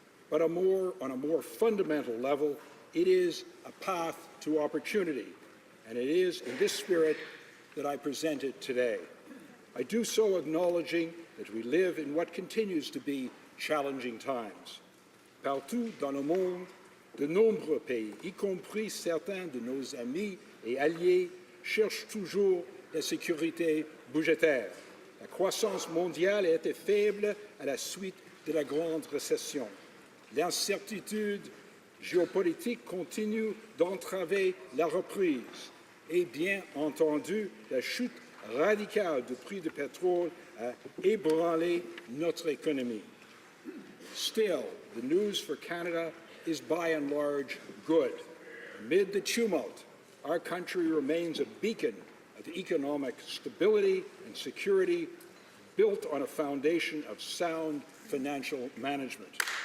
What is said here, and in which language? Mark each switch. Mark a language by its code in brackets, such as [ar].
[en] But on a more fundamental level, it is a path to opportunity, and it is in this spirit that I present it today. I do so acknowledging that we live in what continues to be challenging times. [fr] Partout dans le monde, de nombreux pays, y compris certains de nos amis et alliés, cherchent toujours la sécurité budgétaire. La croissance mondiale a été faible à la suite de la grande récession. L'incertitude géopolitique continue d'entraver la reprise. Et bien entendu, la chute radicale du prix du pétrole a ébranlé notre économie. [en] Still, the news for Canada is by and large good. Amid the tumult, our country remains a beacon of economic stability and security built on a foundation of sound financial management.